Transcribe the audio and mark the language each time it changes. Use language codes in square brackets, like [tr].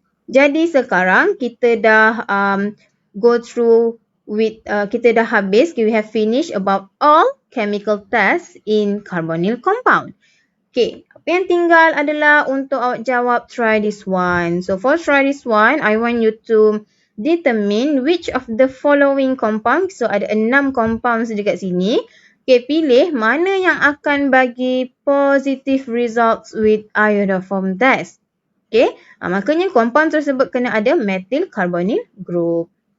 [ms] Jadi sekarang kita dah go through with, kita dah habis, we have finished about all chemical tests in carbonyl compound. Okay, apa yang tinggal adalah untuk awak jawab try this one. [en] So for try this one, I want you to determine which of the following compound. [ms] So ada 6 compounds dekat sini. Okay, pilih mana yang akan bagi positive results with iodoform test. Okay, makanya compound tersebut kena ada methyl carbonyl group.